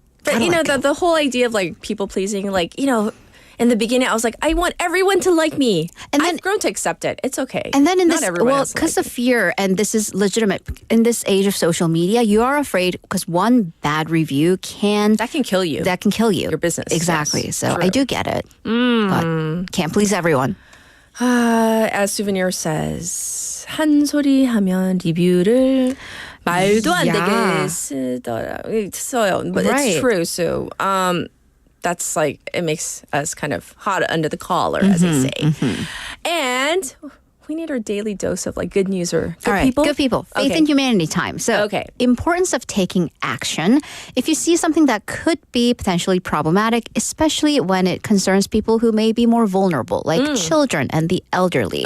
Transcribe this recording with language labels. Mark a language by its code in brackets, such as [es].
[en] But the whole idea of people pleasing, in the beginning, I was like, I want everyone to like me. And then, I've grown to accept it. It's okay. And then because of fear, and this is legitimate, in this age of social media, you are afraid because one bad review that can kill you. That can kill you. Your business. Exactly. Yes, so true. I do get it. But can't please everyone. As Souvenir says, [ko] 한 소리 하면 리뷰를 말도 안 되게 써요. [en] But it's true. So, that's it makes us kind of hot under the collar, as they say. And we need our daily dose of good news or good people. Good people. Faith in humanity time. So, importance of taking action. If you see something that could be potentially problematic, especially when it concerns people who may be more vulnerable, like children and the elderly.